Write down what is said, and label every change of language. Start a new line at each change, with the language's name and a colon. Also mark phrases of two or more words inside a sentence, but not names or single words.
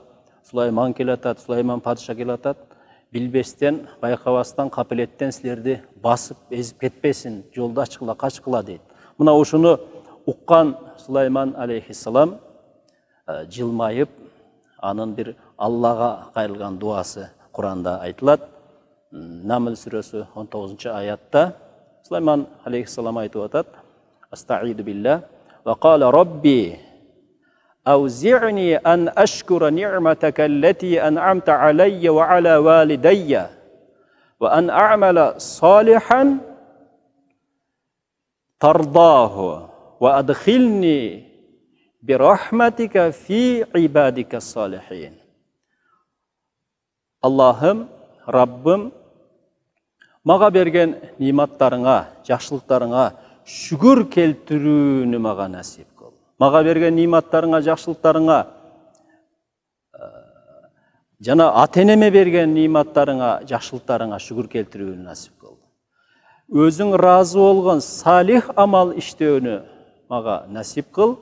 Kyrgyz: Сулайман келатат, Сулайман падыша келатат. Билбестен, байкабастан, капелеттен силерди басып, эзип кетпесин, жолду ачкыла, качкыла дейт. Мына ушуну уккан Сулайман алейхиссалам жылмайып, анын бир Аллага кайрылган дуасы Куранда айтылат. Намл сүрөсү 19-аятта Сулайман алейхиссалам айтып атат:
Arabic: "أستعيذ بالله وقال رب أوزعني أن أشكر نعمتك التي أنعمت علي وعلى والدي وأن أعمل صالحا ترضاه وأدخلني برحمتك في عبادك الصالحين."
Kyrgyz: Аллахым, Раббим, мага берген nimаттарыңа, жакшылыктарыңа шүгүр келтирүүнү мага насип кыл. Мага берген ниматтарыңа, жакшылыктарыңа жана ата-энеме берген ниматтарыңа, жакшылыктарыңа шүгүр келтирүүнү насип кыл. Өзүң разы болгон салих амал иштөөнү мага насип кыл.